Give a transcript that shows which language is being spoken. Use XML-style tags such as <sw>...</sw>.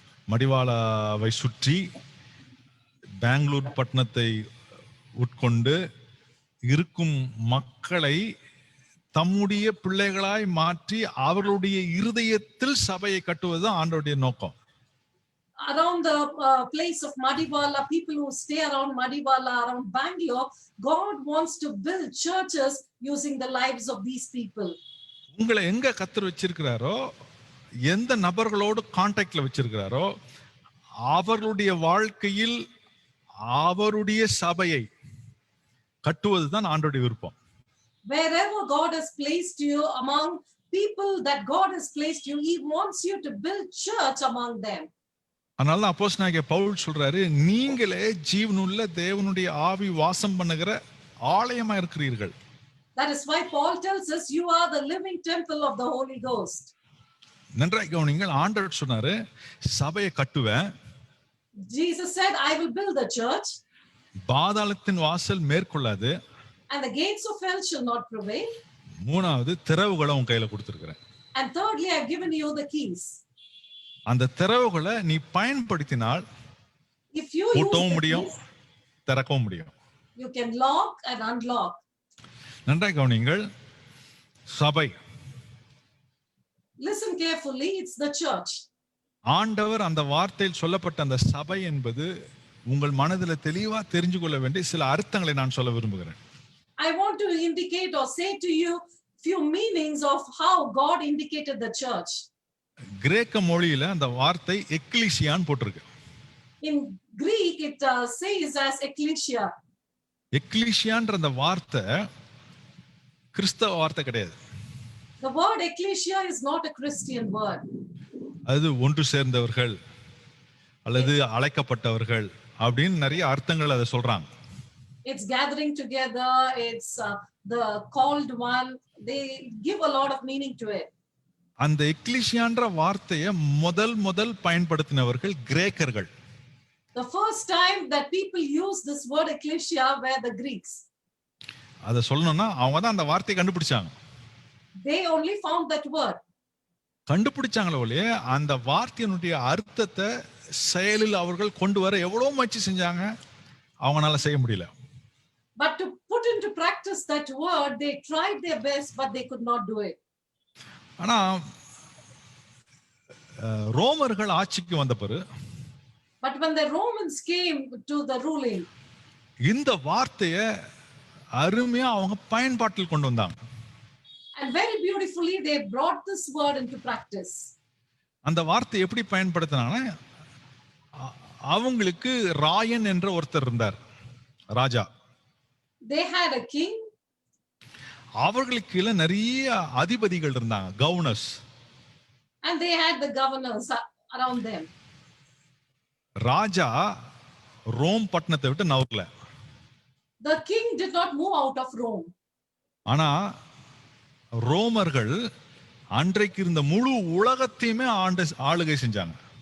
<ta>மடிவாளாவை சுற்றி பெங்களூர் பட்டணத்தை உட்கொண்டு இருக்கும் மக்களை தம்முடைய பிள்ளைகளாய் மாற்றி அவர்களுடைய இருதயத்தில் சபையை கட்டுவது ஆண்டவருடைய நோக்கம்.</ta> <en>Around the place of Madiwala, people who stay around Madiwala, around Bangalore, God wants to build churches using the lives of these people.</en> <ta>உங்களை எங்க கர்த்தர் வச்சிருக்கிறாரோ, எந்த நபர்களோடு கான்டாக்ட்ல வச்சிருக்கிறாரோ அவர்களுடைய வாழ்க்கையில் அவருடைய சபையை கட்டுவதுதான் ஆண்டவருடைய விருப்பம்.</ta> <en>Wherever God has placed you, among people that God has placed you, he wants you to build church among them.</en> <ta>அதனால அப்போஸ்தலனாகிய பவுல் சொல்றாரு, நீங்களே ஜீவனுள்ள தேவனுடைய ஆவி வாசம் பண்ணுகிற ஆலயமா இருக்கிறீர்கள்.</ta> <en>That is why Paul tells us you are the living temple of the Holy Ghost.</en> <ta>நன்றாய் கவனிங்கள், ஆண்டவர் சொன்னாரு சபையை கட்டுவேன்.</ta> <en>Jesus said, I will build the church.</en> <ta>பாதாளத்தின் வாசல் மேற்கொள்ளாது.</ta> <en>And the gates of hell shall not prevail.</en> <ta>மூணாவது, திறவுகளை உன் கையில கொடுத்திருக்கிறேன்.</ta> <en>And thirdly, I have given you the keys.</en> <ta>அந்த திறவுகளை நீ பயன்படுத்தினால்</ta> <en>If you</en> <ta>பூட்டவும்</ta> <en>use</en> <ta>முடியும்,</ta> <en>the keys,</en> <ta>திறக்கவும் முடியும்.</ta> <en>you can lock and unlock.</en> <ta>நன்றாய் கவனிங்கள், சபை.</ta> <en>Listen carefully, it's the church.</en> <ta>ஆண்டவர் அந்த வார்த்தையில் சொல்லப்பட்ட அந்த சபை என்பது உங்கள் மனதில் தெளிவா தெரிஞ்சு கொள்ள வேண்டிய சில அர்த்தங்களை நான் சொல்ல விரும்புகிறேன்.</ta> <en>I want to indicate or say to you few meanings of how God indicated the church.</en> <ta>கிரேக்க மொழியில அந்த வார்த்தை எக்லீசியான்னு போட்டிருக்கு.</ta> <en>In Greek, it says as ecclesia.</en> <ta>எக்லீசியான்ற அந்த வார்த்தை கிறிஸ்தவ வார்த்தை கிடையாது.</ta> <en>The word ecclesia is not a Christian word.</en> <ta>அது ஒன்று சேர்ந்தவர்கள் அல்லது அழைக்கப்பட்டவர்கள் அப்படின்னு நிறைய அர்த்தங்கள் அதை சொல்றாங்க.</ta> <en>It's gathering together, it's the called one. They give a lot of meaning to it.</en> <ta>அந்த எக்லீசியான்ற வார்த்தையை முதல் பயன்படுத்தினவர்கள் கிரேக்கர்கள்.</ta> <en>The first time that people used this word ecclesia were the Greeks.</en> <ta>அதை சொல்லணும்னா அவங்க தான் அந்த வார்த்தையை கண்டுபிடிச்சாங்க.</ta> <en>They only found that word.</en> <ta>கண்டுபிடிச்சாங்களோ இல்லையே, அந்த வார்த்தையினுடைய அர்த்தத்தை செயலில் அவர்கள் கொண்டு வர எவ்வளவு முயற்சி செஞ்சாங்க, அவங்களால செய்ய முடியல.</ta> <en>But to put into practice that word, they tried their best, but they could not do it.</en> <ta>ஆனா ரோமர்கள் ஆட்சிக்கு வந்த பிறகு,</ta> <en>But when the Romans came to the ruling,</en> <ta>இந்த வார்த்தையை அருமையா அவங்க பயன்பாட்டில் கொண்டு வந்தாங்க.</ta> <en>And very beautifully they brought this word into practice.</en> <ta>அந்த வார்த்தை எப்படி பயன்படுத்தினாங்கன்னா, அவங்களுக்கு ராயன் என்ற ஒருத்தர் இருந்தார், ராஜா.</ta> <en>They had a king.</en> <ta>அவர்களுக்கு கீழே நிறைய அதிபதிகள் இருந்தாங்க, governors.</ta> <en>And they had the governors around them.</en> <ta>Raja Rome பட்டணத்தை விட்டு நகரல.</ta> <en>The king did not move out of Rome.</en> <ta>ஆனா ரோமர்கள் அன்றைக்கு இருந்த முழு உலகத்தையுமே ஆளுகை செஞ்சாங்க.</ta>